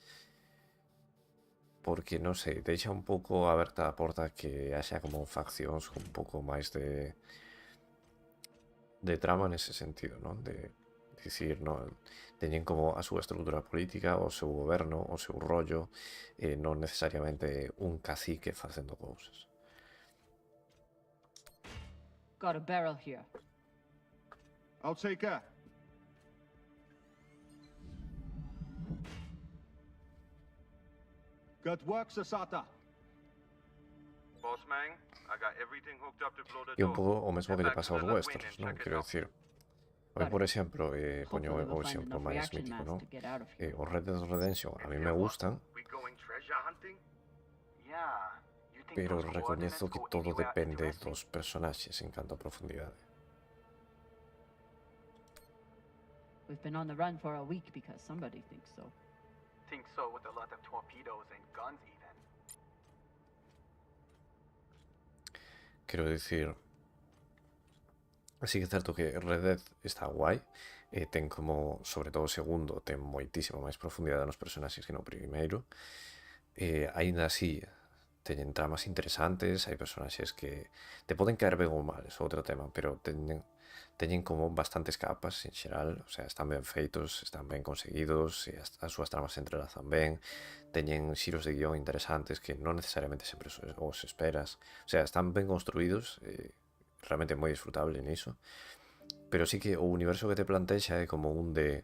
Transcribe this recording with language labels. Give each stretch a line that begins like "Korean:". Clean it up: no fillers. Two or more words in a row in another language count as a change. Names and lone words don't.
Galician: Porque, non sei, deixa un pouco aberta a porta que haxa como faccións con un pouco máis de trama nese sentido, non? De dicir, non, teñen como a súa estrutura política, o seu goberno, o seu rollo, non necesariamente un cacique facendo cousas.
English: Got a barrel here. I'll take her. Good work, Sasata. Bossman, I got everything hooked up to blow the
Galician: E un
English: door.
Galician: pouco o mesmo que lle
English: Head back
Galician: pasa aos
English: to the
Galician: westerns,
English: Latwin and
Galician: non?
English: check it
Galician: Quero
English: out.
Galician: dicir, hoy, por exemplo, poño
English: Hopefully
Galician: o
English: we'll find
Galician: exemplo
English: enough
Galician: máis
English: reaction
Galician: mítico,
English: mass
Galician: non?
English: to get out of here.
Galician: O Red Dead Redemption
Spanish: a mí me gustan,
English: We going treasure hunting? Yeah. You think
Galician: pero
English: those
Galician: recoñezo
English: coordinates
Galician: que
English: go
Galician: todo
English: anywhere
Galician: depende
English: interesting?
Galician: dos personaxes en canto a profundidade.
English: We've been on the run for a week because somebody thinks so. Think so with a lot of torpedoes and guns even.
Galician: Quero dicir, así que é certo que Red Dead está guai, ten como, sobre todo o segundo, ten moitísima máis profundidade nos personaxes que no primeiro, aínda así teñen tramas interesantes, hai personaxes que te poden caer ben ou mal, é outro tema, pero teñen como bastantes capas en xeral,
Spanish: o sea,
Galician: están ben feitos, están ben conseguidos, e as súas tramas se entrelazan ben, teñen xiros de guión interesantes que non necesariamente sempre os esperas,
Spanish: o sea,
Galician: están ben construídos, realmente moi disfrutable niso, pero sí que o universo que te plantexa é como un de...